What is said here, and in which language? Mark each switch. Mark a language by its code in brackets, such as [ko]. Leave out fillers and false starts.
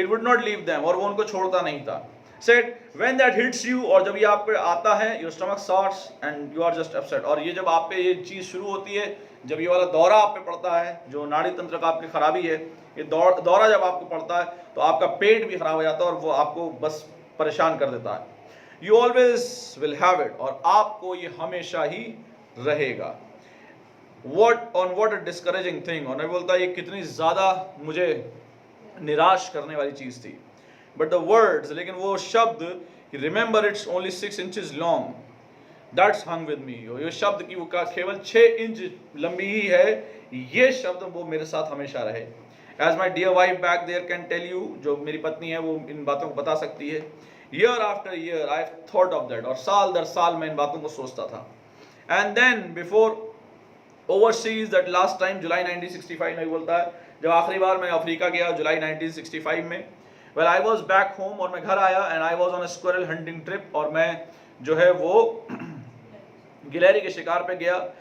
[en] it would not leave them, [hi] और वो उनको छोड़ता नहीं था। [en] said when that hits you, [hi] और जब ये आप पे आता है, [en] your stomach starts and you are just upset, [hi] और ये जब आप पे ये चीज़ शुरू होती है, जब ये वाला दौरा आप पे पड़ता है, जो नाड़ी तंत्र का आपकी खराबी है, ये दौरा जब आपको पड़ता है तो आपका पेट भी खराब हो जाता है, और वो आपको बस परेशान कर देता है। [en] you always will have it, [hi] और आपको ये हमेशा ही रहेगा। [en] what a discouraging thing, [hi] और मैं बोलता ये कितनी ज़्यादा मुझे निराश करने वाली चीज़ थी। [en] but the words, [hi] लेकिन वो शब्द, [en] remember it's only 6 inches long, that's hung with me. [hi] ये शब्द की वो का केवल 6 इंच लंबी ही है, ये शब्द वो मेरे साथ हमेशा रहे. [en] As my dear wife back there can tell you, [hi] जो मेरी पत्नी है वो इन बातों को बता सकती है, [en] year after year I've thought of that, [hi] और साल दर साल मैं इन बातों को सोचता था. [en] And then before overseas, that last time [hi] जुलाई 1965 में बोलता है, जब आखिरी बार मैं अफ्रीका गया जुलाई 1965 में, [en] well I was back home, [hi] और मैं घर आया [en] and I was on a squirrel hunting trip, [hi] और मैं जो है वो गिलहरी के शिकार पे गया.